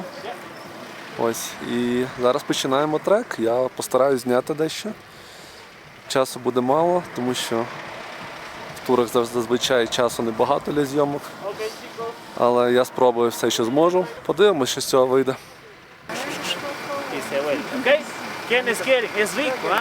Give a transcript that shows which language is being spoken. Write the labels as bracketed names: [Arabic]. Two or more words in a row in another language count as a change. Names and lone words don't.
[Ukrainian] Ось. І зараз починаємо трек. Я постараюсь зняти дещо. Часу буде мало, тому що в турах зазвичай часу небагато для зйомок. Але я спробую все, що зможу. Подивимось, що з цього вийде. [Spanish] Y se vuelve, ¿ok? ¿Quiénes quieren? Es rico, ¿ah?